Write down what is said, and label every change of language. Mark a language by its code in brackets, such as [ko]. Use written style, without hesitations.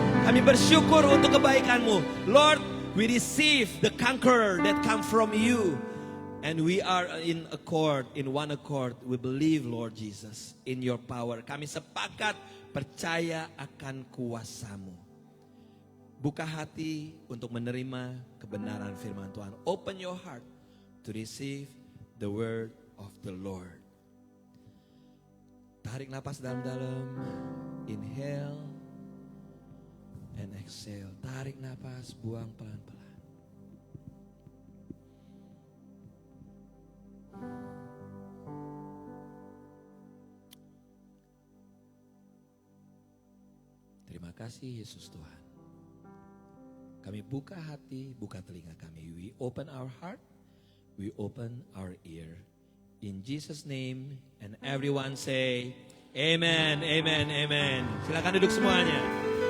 [id] Kami bersyukur untuk kebaikan-Mu. [en] Lord, we receive the conqueror that come from You. And we are in accord, in one accord. We believe, Lord Jesus, in Your power. [id] Kami sepakat percaya akan kuasa-Mu. Buka hati untuk menerima kebenaran firman Tuhan. [en] Open your heart to receive the word of the Lord. [id] Tarik napas dalam-dalam. [en] Inhale and exhale. [id] Tarik napas, buang pelan-pelan. Terima kasih Yesus Tuhan. Kami buka hati, buka telinga kami. [en] We open our heart, we open our ear. In Jesus' name, and everyone say, Amen, Amen, Amen. [id] Silakan duduk semuanya.